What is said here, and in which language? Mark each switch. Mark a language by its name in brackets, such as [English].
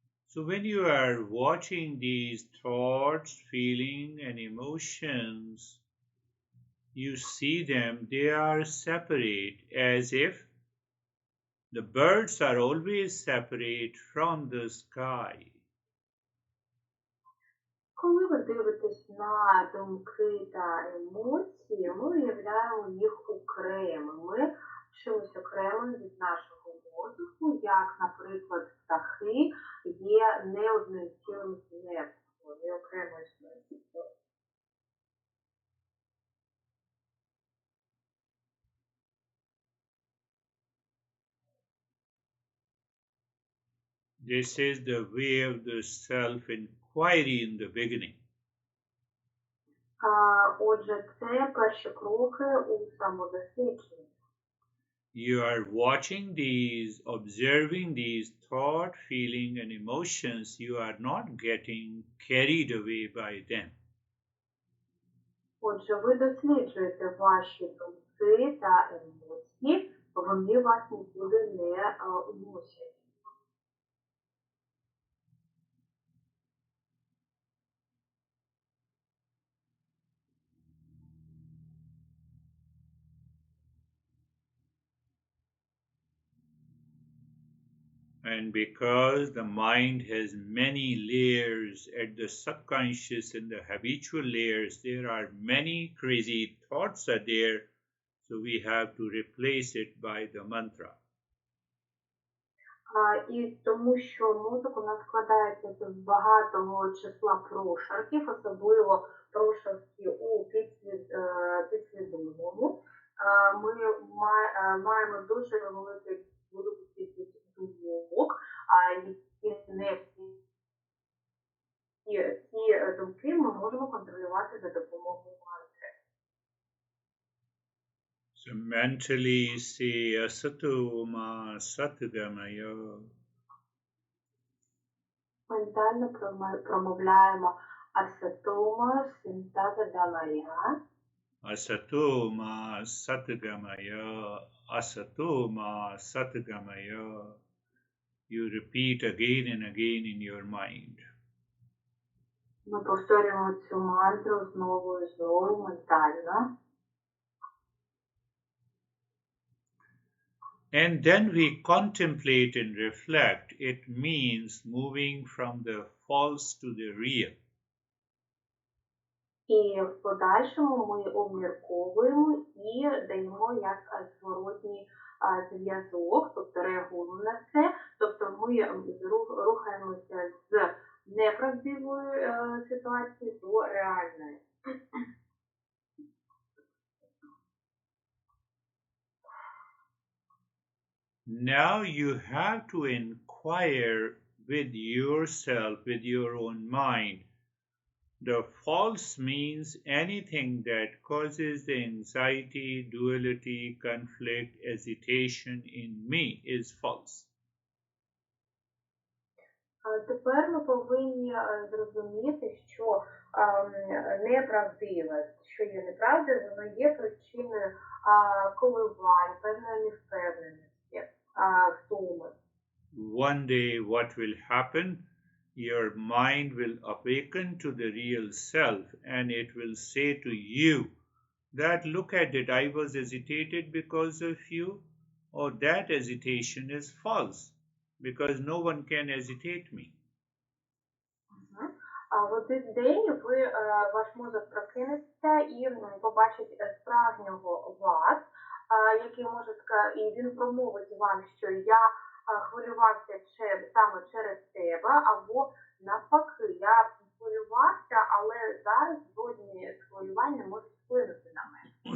[English] So when you are watching these thoughts, feelings, and emotions, you see them, they are separate, as if the birds are always separate from the sky. [Ukrainian] Коли ви дивитесь на думки та емоції, ми уявляємо їх окремими, чимось окремим від нашого мозку, як, наприклад, птахи є не одним цілим з небом, вони окремо існують. [English] This is the way of the self-inquiry in the beginning. [Ukrainian] Отже, це перші кроки у самодослідженні. [English] You are watching these, observing these thought, feeling, and emotions. You are not getting carried away by them. [Ukrainian] Отже, ви досліджуєте ваші думки та емоції, вони вас нікуди не уносять. [English] And because the mind has many layers at the subconscious and the habitual layers, there are many crazy thoughts are there. So we have to replace it by the mantra. [Ukrainian] І тому що мозок у нас складається з багатого числа прошарків, особливо прошарки у підсвідомому. Ми маємо дуже велику кількість думок, які не всі ці думки ми можемо контролювати за допомогою мантри. [English] So mentally say [Sanskrit] asato ma satgamaya. [Ukrainian] Ментально промовляємо асатома синтагамая. [Sanskrit] Asato ma satgamaya. Asato ma satgamaya. [English] You repeat again and again in your mind. [Ukrainian] Ми повторюємо цю мантру знову і знову ментально. [English] And then we contemplate and reflect. It means moving from the false to the real. [Ukrainian] І в подальшому ми обмірковуємо і даємо як зворотній зв'язок, тобто реагуємо на це. Тобто ми рухаємося з неправдивої ситуації до реальної. [English] Now you have to inquire with yourself, with your own mind. The false means anything that causes the anxiety, duality, conflict, hesitation in me is false. [Ukrainian] Тепер ми повинні зрозуміти, що неправдиве, що є неправдою, воно є причиною коливань, певної невпевненості, втоми. [English] One day what will happen? Your mind will awaken to the real self and it will say to you that look at it, I was hesitated because of you, or that hesitation is false because no one can hesitate me. [Ukrainian] В один день ваш мозок прокинеться і побачить справжнього вас, який може сказати, і він промовить вам, що я хвилювався саме через тебе, або навпаки, я хвилювався, але зараз жодні хвилювання не можуть вплинути на мене.